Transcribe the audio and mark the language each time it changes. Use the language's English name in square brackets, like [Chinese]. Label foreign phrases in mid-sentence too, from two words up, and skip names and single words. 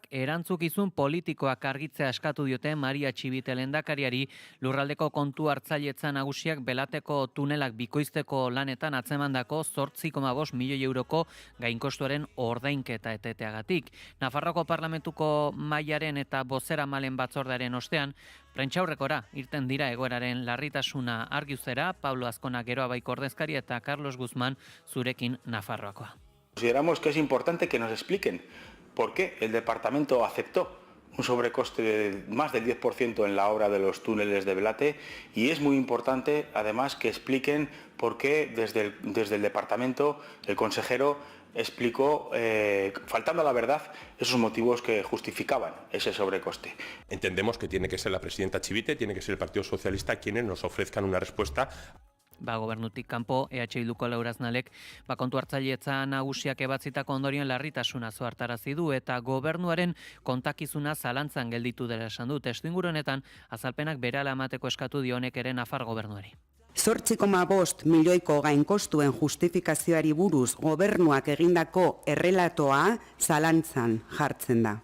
[Basque] erantzukizun politikoak argitzea eskatu diote Maria Txibite lehendakariari lurraldeko kontu hartzailetza nagusiak Belateko tunelak bikoizteko lanetan atzemandako 8,5 milioi euroko gainkostuaren ordainketa eteteagatik. Nafarroko parlamentuko mailaren eta bozeramalen batzordearen ostean, prentsaurrekora irten dira egoeraren larritasuna argiuzera, Pablo Azkona Geroa Baik ordezkari eta Carlos Guzmán Zurekin Nafarroakoa. [Spanish] Consideramos que es importante que nos expliquen por qué el departamento aceptó un sobrecoste de más del 10% en la obra de los túneles de Belate y es muy importante además que expliquen por qué desde el departamento el consejero explicó, faltando a la verdad, esos motivos que justificaban ese sobrecoste. Entendemos que tiene que ser la presidenta Txibite, tiene que ser el Partido Socialista quienes nos ofrezcan una respuesta. [Basque] Gobernutik kanpo, EH Bilduko Lauraznalek, kontu hartzailetza nagusiak ebatzitako ondorioen larritasuna zoartarazi du eta gobernuaren kontakizuna zalantzan gelditu dela esan du. Testuinguru honetan, azalpenak berehala emateko eskatu dio honek ere Nafar gobernuari. 8,5 milioiko gainkostuen justifikazioari buruz gobernuak egindako errelatoa zalantzan jartzen da.